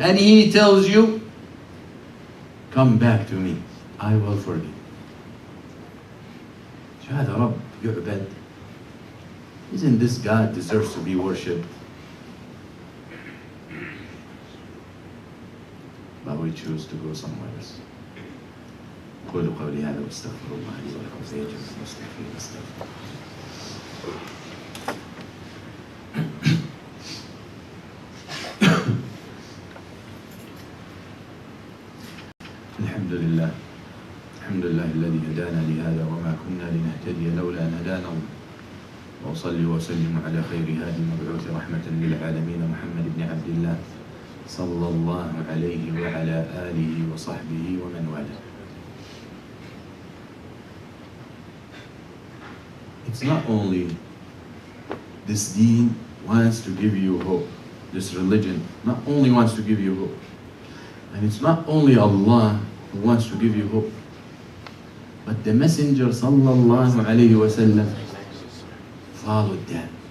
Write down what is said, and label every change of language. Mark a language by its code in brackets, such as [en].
[en] And he tells you, come back to me. I will forgive. [ar] هذا رب يعبد. [en] Isn't this God deserves to be worshipped? But we choose to go somewhere else. [ar] قولوا قولي هذا واستغفر الله لي ولكم فيجب المستغفرين استغفر. الحمد لله الحمد لله الذي هدانا لهذا وما كنا لنهتدي لولا أن هدانا الله وأصلي وأسلم على خير هادي المبعوث رحمة للعالمين محمد بن عبد الله صلى الله عليه وعلى آله وصحبه ومن والاه. [en] It's not only this deen wants to give you hope, this religion not only wants to give you hope, and it's not only Allah who wants to give you hope, but the Messenger sallallahu alayhi wasallam followed them.